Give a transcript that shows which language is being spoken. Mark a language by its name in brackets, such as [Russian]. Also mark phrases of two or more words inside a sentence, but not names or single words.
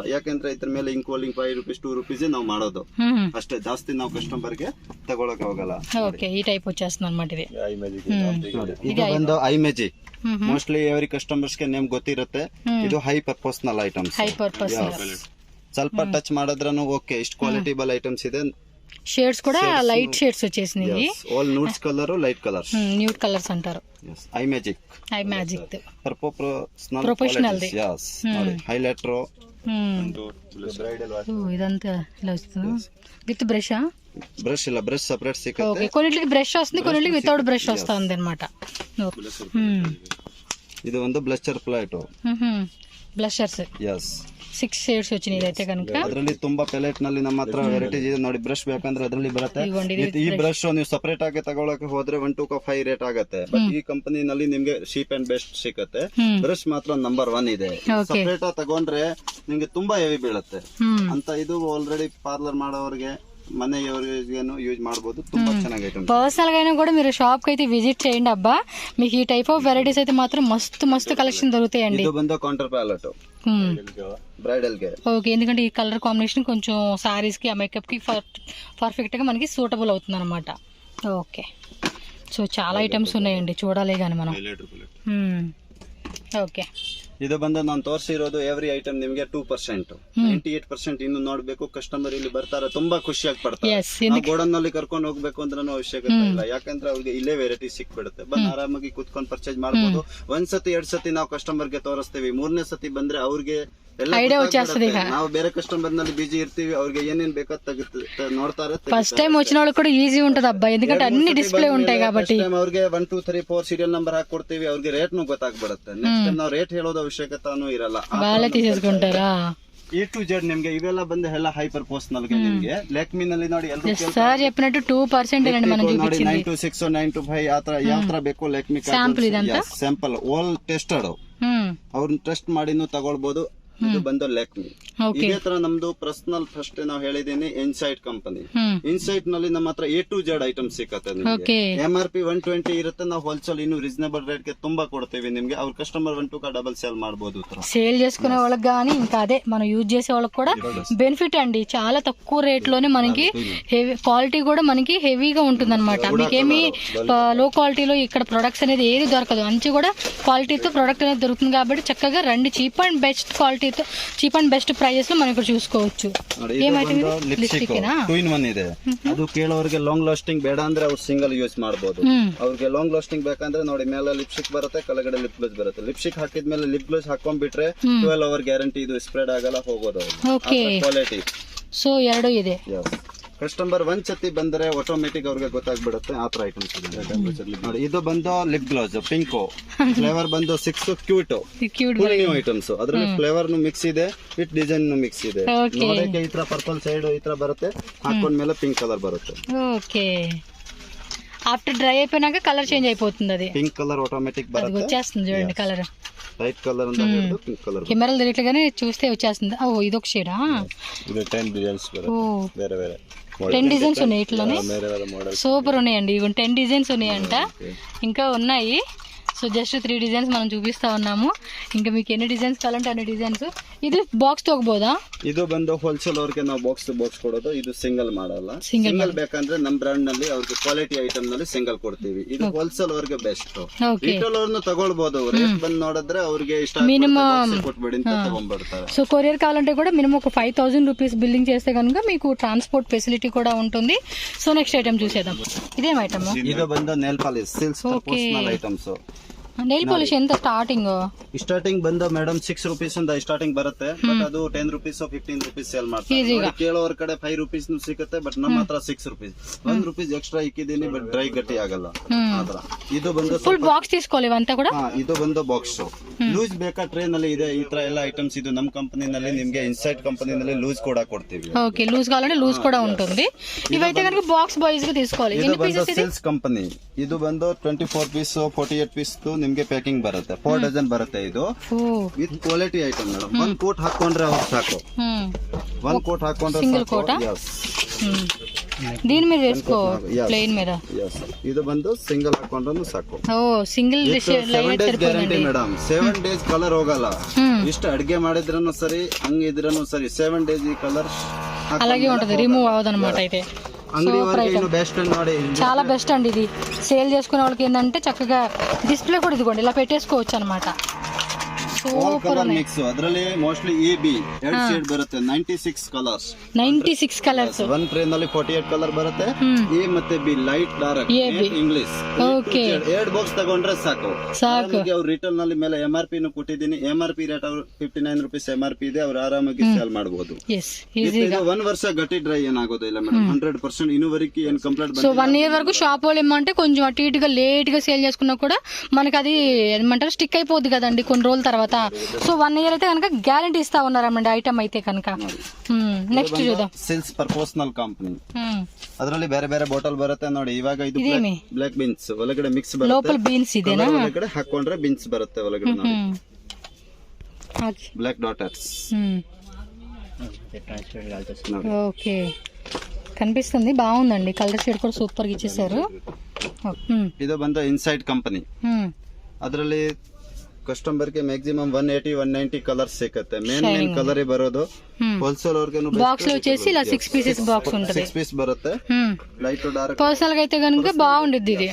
[Kannada] ಯಾಕಂದ್ರೆ ಇದ್ರ ಮೇಲೆ ಇಂಕ್ವಾಲಿಂಗ್ 5 ರೂಪೀಸ್ 2 ರೂಪೀಸ್ ನಾವು ಮಾಡೋದು ಅಷ್ಟೇ, ಜಾಸ್ತಿ ನಾವು ಕಸ್ಟಮರ್ ಗೆ ತಗೊಳಕ್ ಹೋಗಲ್ಲ. [Telugu] ಓಕೆ. ಈ ಟೈಪ್ వచ్చేస్తుంది అన్నమాట ఇది. [Kannada] ಇದು ಬಂದು ಐ ಮ್ಯಾಜಿಕ್, [English] mostly every customers [Kannada] ಗೆ ನೇಮ್ ಗೊತ್ತಿರುತ್ತೆ. ಇದು ಹೈ ಪರ್ಪಸ್ನಲ್ ಐಟಮ್ಸ್, ಹೈ ಪರ್ಪಸ್. ಸ್ವಲ್ಪ ಟಚ್ ಮಾಡಿದ್ರೂ ಓಕೆ, ಇಷ್ಟು ಕ್ವಾಲಿಟಿಬಲ್ ಐಟಮ್ಸ್ ಇದೆ. [Telugu] షేడ్స్ కూడా లైట్ షేడ్స్ వచ్చేసినాయి, [English] all nudes colour, light colours, nude colours [Telugu] అంటారు. ఐ మ్యాజిక్ ప్రొఫెషనల్ ది. హైలైటర్ ఇదంతా ఇలా వస్తుంది. [English] with brush [Telugu] బ్రష్ ಇಲ್ಲ, బ్రష్ సెపరేట్ సిక్కತ್ತೆ. కొన్నిటికి బ్రష్ వస్తుంది, కొన్నిటికి వితౌట్ బ్రష్ వస్తుంది అన్నమాట. [Kannada] ఇది ಒಂದು ಬ್ಲಷರ್ ಪ್ಲೇಟ್, ಬ್ಲಷರ್ಸ್. [English] yes [Telugu] 6 షేడ్స్ వచ్చినాయి అయితే కనుక. [Kannada] ಅದರಲ್ಲಿ ತುಂಬಾ ಪ್ಯಾಲೆಟ್ ನಲ್ಲಿ ನಮ್ಮ ಹತ್ರ ವೆರೈಟೀಸ್ ಇದೆ ನೋಡಿ. ಬ್ರಷ್ ಬೇಕಂದ್ರೆ ಅದರಲ್ಲಿ ಬರುತ್ತೆ. ಈ ಬ್ರಷ್ ನೀವು ಸಪರೇಟ್ ಆಗಿ ತಗೊಳಕ್ಕೆ ಹೋದ್ರೆ 1 to 5 ರೇಟ್ ಆಗುತ್ತೆ. ಬಟ್ ಈ ಕಂಪನಿ ನಲ್ಲಿ ನಿಮ್ಗೆ [English] cheap and best [Kannada] ಸಿಕ್ಕತ್ತೆ. ಬ್ರಷ್ ಮಾತ್ರ ನಂಬರ್ 1 ಇದೆ. ಸಪರೇಟ್ ಆಗಿ ತಗೊಂಡ್ರೆ ನಿಮ್ಗೆ ತುಂಬಾ ಹೆವಿ ಬೀಳುತ್ತೆ ಅಂತ. ಇದು ಆಲ್ರೆಡಿ ಪಾರ್ಲರ್ ಮಾಡೋರಿಗೆ, ಮನೆಯವರಿಗಾನು ಯೂಜ್ ಮಾಡಬಹುದು. ತುಂಬಾ ಚೆನ್ನಾಗಿ ಐಟಮ್. [Telugu] పర్సనల్ గా అయినా కూడా మీరు షాప్ కి అయితే విజిట్ చేయండి అబ్బా, మీకు ఈ [English] type of varieties [Telugu] అయితే మాత్రం మస్తు కలెక్షన్ దొరుకుతాయండి. ఇది ಬಂದು [English] counter palette bridal [Telugu] ಗೆ. ఓకే, ఎందుకంటే ఈ [English] colour combination [Telugu] కొంచెం సారీస్ కి, ఆ మేకప్ కి పర్ఫెక్ట్ గా మనకి సూటబుల్ అవుతుంది అనమాట. ఓకే. సో చాలా ఐటమ్స్ ఉన్నాయండి, చూడాలి కానీ మనం. ఓకే. [Kannada] ಇದು ಬಂದು ನಾನು ತೋರಿಸಿರೋದು ಎವ್ರಿ ಐಟಮ್ ನಿಮ್ಗೆ 2%, 98% ಇನ್ನು ನೋಡ್ಬೇಕು. ಕಸ್ಟಮರ್ ಇಲ್ಲಿ ಬರ್ತಾರೆ, ತುಂಬಾ ಖುಷಿಯಾಗಿ ಪಡ್ತಾರೆ. ಗೋಡನ್ ನಲ್ಲಿ ಕರ್ಕೊಂಡು ಹೋಗ್ಬೇಕು ಅಂದ್ರೆ ಅವಶ್ಯಕತೆ ಇಲ್ಲ, ಯಾಕಂದ್ರೆ ಅವ್ರಿಗೆ ಇಲ್ಲೇ ವೆರೈಟಿ ಸಿಕ್ಬಿಡುತ್ತೆ. ಬಂದು ಆರಾಮಾಗಿ ಕುತ್ಕೊಂಡು ಪರ್ಚೇಸ್ ಮಾಡಬಹುದು. 1 ಸತಿ 2 ಸತಿ ನಾವು ಕಸ್ಟಮರ್ ಗೆ ತೋರಿಸ್ತೀವಿ, 3ನೇ ಸತಿ ಬಂದ್ರೆ ಅವ್ರಿಗೆ ನಾವು ಬೇರೆ ಕಸ್ಟಮರ್ ನಲ್ಲಿ ಬಿಜಿ ಇರ್ತೀವಿ, ಅವ್ರಿಗೆ ಏನೇನ್ ಬೇಕೋ ನೋಡ್ತಾರೆ. [Telugu] ఫస్ట్ టైం వచ్చిన వాళ్ళకి కూడా ఈజీ ఉంటది అబ్బా, ఎందుకంటే అన్ని డిస్ప్లే ఉంటాయి కాబట్టి. [Kannada] ಅವ್ರಿಗೆ 1 2 3 4 సీరియల్ ನಂಬರ್ ಹಾಕೊಡ್ತೀವಿ, ಅವ್ರಿಗೆ ರೇಟ್ ನು ಗೊತ್ತಾಗ್ಬಿಡುತ್ತೆ. [English] next time [Kannada] ನಾವು ರೇಟ್ ಹೇಳೋದು ಅವಶ್ಯಕತೆನೂ ಇರಲ್ಲ, [Telugu] వాళ్ళే తీసేసుకుంటారా. [Kannada] A to Z ನಿಮ್ಗೆ ಇವೆಲ್ಲ ಬಂದು ಎಲ್ಲ ಹೈಪರ್ ಪರ್ಸನಲ್ ಗೆ. ನಿಮ್ಗೆ ಲೆಕ್ಮಿ ನಲ್ಲಿ ನೋಡಿ [Telugu] ಸರ್ చెప్పినట్టు 2% ಏనండి మనం చూపించింది. [Kannada] 9 to 6 9 to 5 ಆತರ ಯಾವ ತರ ಬೇಕು ಲೆಕ್ಮಿ ಸ್ಯಾಂಪಲ್ ಇದಂತ. [English] sample all tested, [Kannada] ಅವ್ರನ್ನ ಟೆಸ್ಟ್ ಮಾಡಿನೂ ತಗೊಳ್ಬಹುದು. ಇದು ಬಂದು ಲೆಕ್ಮಿ. ಇದೇ ತರ ನಮ್ದು ಪರ್ಸನಲ್ ಫಸ್ಟ್ ನಾವು ಹೇಳಿದೀನಿ ಇನ್ಸೈಟ್ ಕಂಪನಿ. ಇನ್ಸೈಟ್ ನಲ್ಲಿ ನಮ್ಮ ಹತ್ರ A to Z ಐಟಮ್ ಸಿಕ್ಕತ್ತೆ ನಿಮ್ಗೆ. MRP 120 ಇರುತ್ತೆ, ನಾವು ಹೋಲ್ಸೇಲ್ ಇನ್ನು [English] reasonable rate [Kannada] ಗೆ ತುಂಬಾ ಕೊಡ್ತೀವಿ ನಿಮ್ಗೆ. ಅವ್ರ కస్టమర్ 1 2 [English] double sale [Kannada] ಮಾಡಬಹುದು. [Telugu] సేల్ చేసుకునే వాళ్ళకి గానీ, ఇంకా అదే మనం యూజ్ చేసే వాళ్ళకి కూడా బెనిఫిట్ అండి. చాలా తక్కువ రేట్ లోనే మనకి [English] heavy quality [Telugu] కూడా మనకి హెవీగా ఉంటుంది అనమాట. మీకేమి [English] low qualityలో [Telugu] ఇక్కడ ప్రొడక్ట్స్ అనేది ఏది దొరకదు, మంచి కూడా క్వాలిటీతో ప్రొడక్ట్ అనేది దొరుకుతుంది. కాబట్టి చక్కగా రండి, [English] cheap and best qualityతో, cheap and best price prizes [Telugu] లో మనం ఇక్కడ చూసుకోవచ్చు. [Kannada] ನೋಡಿ, [Telugu] ఏం [Kannada] ಇದು [Telugu] ఐటమ్ [Kannada] ಬಂದು [Telugu] ఇది? [Kannada] ಲಿಪ್ಸ್ಟಿಕ್ ಲಿಪ್ಸ್ಟಿಕ್ನಾ? 2-in-1 ಇದೆ. ಅದು ಕೇಳೋರಿಗೆ [English] long lasting [Kannada] ಬೇಡ ಅಂದ್ರೆ ಅವ್ರು [English] single use [Kannada] ಮಾಡಬಹುದು. ಅವ್ರಿಗೆ [English] long lasting [Kannada] ಬೇಕಂದ್ರೆ ನೋಡಿ, ಮೇಲೆ ಲಿಪ್ಸ್ಟಿಕ್ ಬರುತ್ತೆ, ಕೆಳಗಡೆ [English] lip gloss [Kannada] ಬರುತ್ತೆ. ಲಿಪ್ಸ್ಟಿಕ್ ಹಾಕಿದ್ಮೇಲೆ [English] lip gloss [Kannada] ಹಾಕೊಂಡ್ಬಿಟ್ರೆ 12 hour ಗ್ಯಾರಂಟಿ, ಇದು ಸ್ಪ್ರೆಡ್ ಆಗಲ್ಲ, ಹೋಗೋದು ಓಕೆ. ಕ್ವಾಲಿಟಿ. ಸೊ ಎರಡು ಇದೆ. ಕಸ್ಟಮರ್ ಒಂದ್ ಸತಿ ಬಂದ್ರೆ ಆಟೋಮೆಟಿಕ್ ಅವ್ರಿಗೆ ಗೊತ್ತಾಗ್ಬಿಡುತ್ತೆ ಆ ತರ ಐಟಮ್ಸ್ ಇದೆ. ನೋಡಿ, ಇದು ಬಂದು [English] lip gloss pink, [Kannada] ಫ್ಲೇವರ್ ಬಂದು 6 ಕ್ಯೂಟ್ ಕ್ಯೂಟ್ [English] full new items. [Kannada] ಅದ್ರಲ್ಲಿ [English] flavour mix [Kannada] ಇದೆ, [English] with design mix [Kannada] ಇದೆ. ನೋಡಕ್ಕೆ ಈ ತರ [English] purple side [Kannada] ಈ ತರ ಬರುತ್ತೆ, ಹಾಕೊಂಡ್ಮೇಲೆ [English] pink colour [Kannada] బರುತ್ತೆ. [Telugu] ఓకే. [English] after dry [Telugu] అయిపోయినాక [English] colour change [Telugu] అయిపోతుంది. అది [English] pink colour automatic [Telugu] అది బರುತ್ತೆ. వచ్చేస్తుంది చూడండి కలర్. [English] light colour [Telugu] ಅಂತ ಹೇಳಿದ್ರು [English] pink colour. [Telugu] కెమెరాలో తెలియట్లేగానే చూస్తే వచ్చేస్తుంది. ఓ ఇదొక షేడా? ఇది 10 డిజైన్స్ బರುತ್ತೆ. వేరే వేరే 10 డిజైన్స్ ఉన్నాయి ఇట్లోనే. వేరే వేరే [English] model [Telugu] సూపర్ ఉన్నాయండి. ఇవి 10 డిజైన్స్ ఉన్నాయంట. ఇంకా ఉన్నాయి. [English] so just [Telugu] 3 డిజైన్స్ మనం చూపిస్తా ఉన్నాము. ఇంకా మీకు ఎన్ని డిజైన్స్ కావాలంటే అన్ని డిజైన్స్. ఇది బాక్స్ ತಗೋಬೋದಾ? [Kannada] ಇದು ಬಂದು ಹೋಲ್ಸೇಲ್ ಅವ್ರಿಗೆ ನಾವು ಬಾಕ್ಸ್ ಕೊಡೋದು. ಇದು ಸಿಂಗಲ್ ಮಾಡಲ್ಲ. ಸಿಂಗಲ್ ಬೇಕಂದ್ರೆ ನಮ್ ಬ್ರಾಂಡ್ ನಲ್ಲಿ ಅವ್ರಿಗೆ ಕ್ವಾಲಿಟಿ ಐಟಮ್ ನಲ್ಲಿ ಸಿಂಗಲ್ ಕೊಡ್ತೀವಿ. ಇದು [English] wholesale ಅವ್ರಿಗೆ best. [Kannada] ರಿಟೇಲ್ ಅವ್ರನ್ನ ತಗೊಳ್ಬಹುದು. ರೇಟ್ ಬಂದು ನೋಡಿದ್ರೆ ಅವ್ರಿಗೆ ಇಷ್ಟ [Telugu] మినిమం [Kannada] ಕೊಟ್ಬಿಡಿ ಅಂತ ತಗೊಂಡ್ಬಿಡ್ತಾರೆ. [Telugu] సో కొరియర్ కావాలంటే కూడా మినిమం ఒక 5000 రూపీస్ బిల్లింగ్ చేస్తే కనుక మీకు [English] transport facility [Telugu] కూడా ఉంటుంది. [English] so next item [Telugu] చూసేద్దాం. ఇదేం ఐటమ్? [Kannada] ಇದು ಬಂದು [English] nail polish silks personal items. nail polish [Kannada] ఎంత ಸ್ಟಾರ್ಟಿಂಗ್? ಸ್ಟಾರ್ಟಿಂಗ್ ಬಂದು ಮೇಡಮ್ 6 rupees ಇಂದ ಸ್ಟಾರ್ಟಿಂಗ್ ಬರುತ್ತೆ. ಬಟ್ ಅದು 10 rupees 15 rupees ಸೇಲ್ ಮಾಡ್ತಾರೆ. ಕೇಳೋರ್ ಕಡೆ 5 rupees ಸಿಗುತ್ತೆ, ಬಟ್ ನಮ್ಮ ಹತ್ರ 6 rupees. 1 rupees ಎಕ್ಸ್ಟ್ರಾ ಇಕ್ಕಿದೀನಿ, ಬಟ್ ಡ್ರೈ ಗಟ್ಟಿ ಆಗಲ್ಲ. ಇದು ಬಂದು [English] full box [Kannada] తీసుకోవాలి ಇವಂತ ಕೂಡ. ಇದು ಬಂದು ಬಾಕ್ಸ್. ಲೂಸ್ ಬೇಕಾ ಟ್ರೇ ನಲ್ಲಿ ಇದೆ ಈ ತರ ಎಲ್ಲ ಐಟಮ್ಸ್. ಇದು ನಮ್ಮ ಕಂಪನಿನಲ್ಲಿ ನಿಮ್ಗೆ ಇನ್ಸೈಡ್ ಕಂಪನಿನಲ್ಲಿ ಲೂಸ್ ಕೂಡ ಕೊಡ್ತೀವಿ. [Telugu] ఓకే, లూజ్ కావాలంటే లూజ్ కూడా ఉంటుంది. ఇవైతే కనుక [English] box boys [Telugu] గా తీసుకోవాలి. ఎన్ని పీసెస్ ఇది? [Kannada] ಸೇಲ್ಸ್ ಕಂಪನಿ. ಇದು ಬಂದು 24 ಪೀಸ್ 48 ಪೀಸ್ ನಿಮ್ಗೆ ಪ್ಯಾಕಿಂಗ್ ಬರುತ್ತೆ. 4 ಡಜನ್ ಬರುತ್ತೆ. ಇದು [English] with quality item madam. [Kannada] 1 ಕೋಟ್ ಹಾಕೊಂಡ್ರೆ ಅವ್ರು ಸಾಕು. 1 ಕೋಟ್ ಹಾಕೊಂಡ್ರೆ [Telugu] సింగిల్ కోటా? దీని మీద వేసుకో, ప్లెయిన్ మీద. [Kannada] ಇದು ಬಂದು ಸಿಂಗಲ್ ಹಾಕೊಂಡ್ರು ಸಾಕು. [Telugu] ఓ సింగిల్ [English] guarantee madam. [Kannada] 7 days ಕಲರ್ ಹೋಗಲ್ಲ. ಇಷ್ಟು ಅಡ್ಗೆ ಮಾಡಿದ್ರೂ ಸರಿ, ಹಂಗಿದ್ರೂ ಸರಿ, 7 days ಈ ಕಲರ್ [Telugu] అలాగే ఉంటది, రిమూవ్ అవ్వదన్నమాట. అయితే అంగడి వరకు బెస్ట్ ನೋಡಿ. చాలా బెస్ట్ అండి ఇది. సేల్ చేసుకునే వాళ్ళకి ఏంటంటే చక్కగా డిస్ప్లే కూడా ఇదిగోండి ఇలా పెట్టేసుకోవచ్చు అనమాట. [English] super mix. [Kannada] ಅದರಲ್ಲಿ ಮೋಸ್ಟ್ಲಿ ಎಬಿ 2 ಶೇಡ್ ಬರುತ್ತೆ. 96 ಕಲರ್ಸ್. 96 ಕಲರ್ಸ್. [English] one tray [Kannada] ನಲ್ಲಿ 48 ಕಲರ್ ಬರುತ್ತೆ. ಎ ಮತ್ತೆ ಬಿ, [English] light dark English. [Kannada] ಓಕೆ, 2 ಬಾಕ್ಸ್ ತಗೊಂಡ್ರೆ ಸಾಕು. ಅವ್ರು ರಿಟೇಲ್ ನಲ್ಲಿ ಮೇಲೆ MRP ನು ಕೊಟ್ಟಿದ್ದೀನಿ. [English] MRP rate [Kannada] ಅವ್ರು 59 rupees MRP ಇದೆ. ಅವ್ರು ಆರಾಮಾಗಿ ಸೇಲ್ ಮಾಡಬಹುದು. ಇದು 1 ವರ್ಷ ಗಟ್ಟಿ ಡ್ರೈ ಏನಾಗೋದಿಲ್ಲ ಮೇಡಮ್. 100% ಇನ್ನೂವರೆಗೆ ಏನ್ ಕಂಪ್ಲೇಂಟ್. [Telugu] సో 1 year వరకు షాప్ వాళ్ళు ఏమంటే కొంచెం అటు ఇటుగా లేట్ గా సేల్ చేసుకున్నా కూడా మనకి అది ఏమంటారు స్టిక్ అయిపోద్ది కదండి కొన్ని రోజుల తర్వాత. సో 1 year అయితే కనుక గ్యారంటీ ఇస్తా ఉన్నారమ్మండి ఐటమ్ అయితే కనుక. నెక్స్ట్ చూద్దాం. [English] sales personal company. [Kannada] ಅದರಲ್ಲಿ ಬೇರೆ ಬೇರೆ ಬಾಟಲ್ ಬರುತ್ತೆ ನೋಡಿ. ಇವಾಗ ಇದು [English] black beans [Kannada] ಒಳಗಡೆ ಮಿಕ್ಸ್ ಬರುತ್ತೆ. [Telugu] లోపల బీన్స్ ఇదేనా? [Kannada] ಒಳಗಡೆ ಹಾಕೊಂಡ್ರೆ ಬೀನ್ಸ್ ಬರುತ್ತೆ ಒಳಗಡೆ ನೋಡಿ. [English] black daughters. [Telugu] ఓకే, కనిపిస్తుంది, బాగుందండి. [English] colour shade [Telugu] కూడా సూపర్ గా ఇచ్చేసారు. [Kannada] ಇದು ಬಂದು [English] inside company. [Kannada] ಅದರಲ್ಲಿ ಕಸ್ಟಮರ್ ಗೆ ಮ್ಯಾಕ್ಸಿಮಮ್ 180-190 ಕಲರ್ಸ್ ಸಿಗುತ್ತೆ. [English] main colour [Kannada] ಬರೋದು. ಹೋಲ್ಸೇಲ್ ಅವ್ರಿಗೆ [Telugu] బాక్స్ లో వచ్చేసి ఇలా 6 pieces బాక్స్ ఉంటుంది. 6 పీస్ బರುತ್ತೆ. [English] light dark. [Telugu] పర్సనల్ గా అయితే కనుక బాగుండిద్ది ఇది.